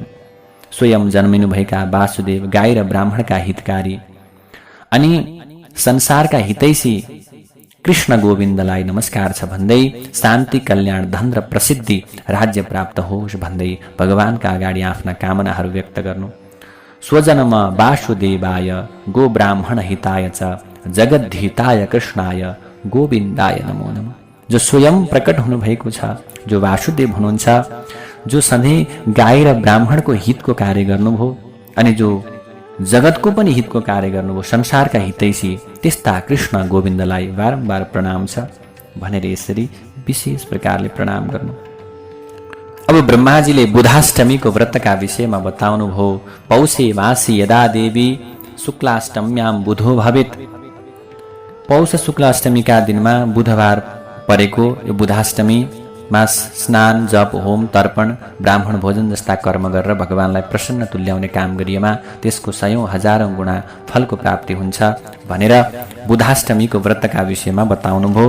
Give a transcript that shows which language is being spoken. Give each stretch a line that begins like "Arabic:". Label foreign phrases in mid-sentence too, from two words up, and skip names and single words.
Nepali: स्वयं जन्मिनुभएका वासुदेव गाई र ब्राह्मणका हितकारी अनि संसारका हितैषी कृष्ण गोविन्दलाई नमस्कार छ भन्दै शान्ति, कल्याण, धन र प्रसिद्धि, राज्य प्राप्त होस् भन्दै भगवानका अगाडि आफ्ना कामनाहरू व्यक्त गर्नु।
Sanskrit: स्वजनम वासुदेवाय गो ब्राह्मण हिताय च जगद्धिताय कृष्णाय गोविन्दाय नमो नमः।
Nepali: जो स्वयं प्रकट हुनुभएको छ, जो वासुदेव हुनुहुन्छ, जो सधैँ गाई र ब्राह्मणको हितको कार्य गर्नुभयो अनि जो जगतको पनि हितको कार्य गर्नुभयो, संसारका हितैषी त्यस्ता कृष्ण गोविन्दलाई बारम्बार प्रणाम छ भनेर यसरी विशेष प्रकारले प्रणाम गर्नु। अब ब्रह्माजीले बुधाष्टमीको व्रतका विषयमा बताउनुभयो।
Sanskrit: पौषे मासी यदा देवी शुक्लाष्टम्याम बुधो भवेत्,
Nepali: पौष शुक्ल अष्टमीका दिनमा बुधबार परेको यो बुधाष्टमीमा स्नान, जप, होम, तर्पण, ब्राह्मण भोजन जस्ता कर्म गरेर भगवानलाई प्रसन्न तुल्याउने काम गरिएमा त्यसको 100,000 गुणा फलको प्राप्ति हुन्छ भनेर बुधाष्टमीको व्रतका विषयमा बताउनुभयो।